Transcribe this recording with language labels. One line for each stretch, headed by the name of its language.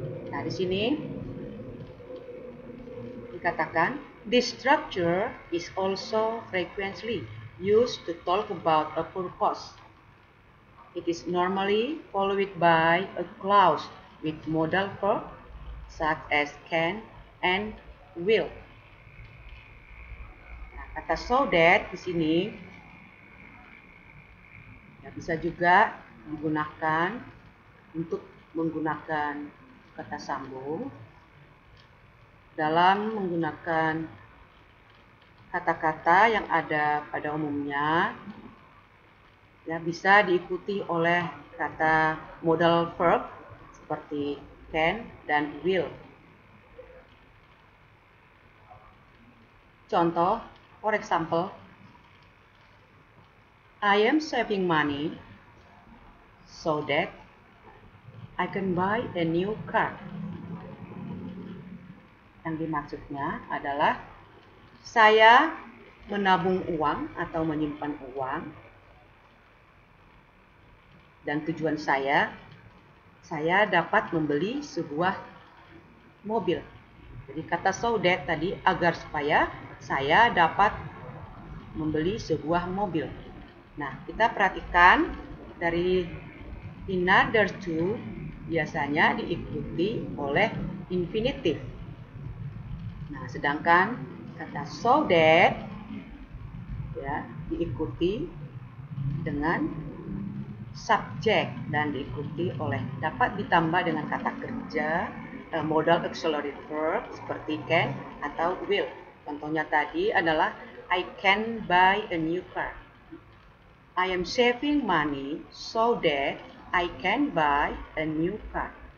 Indonesian: Nah, di sini dikatakan,
English: this structure is also frequently used to talk about a purpose. It is normally followed by a clause with modal verb such as can and will.
Indonesian: Nah, kata so that di sini ya, bisa juga digunakan untuk menggunakan kata sambung dalam menggunakan kata-kata yang ada pada umumnya, ya, bisa diikuti oleh kata modal verb seperti can dan will.
English: Contoh, for example, I am saving money so that I can buy a new car.
Indonesian: Yang dimaksudnya adalah saya menabung uang atau menyimpan uang, dan tujuan saya dapat membeli sebuah mobil. Jadi kata so that tadi agar supaya saya dapat membeli sebuah mobil. Nah, kita perhatikan dari in order to biasanya diikuti oleh infinitive. Nah, sedangkan kata so that ya diikuti dengan subjek dan diikuti oleh dapat ditambah dengan kata kerja modal auxiliary verb seperti can atau will. Contohnya tadi adalah
English: I can buy a new car. I am saving money so that I can buy a new car.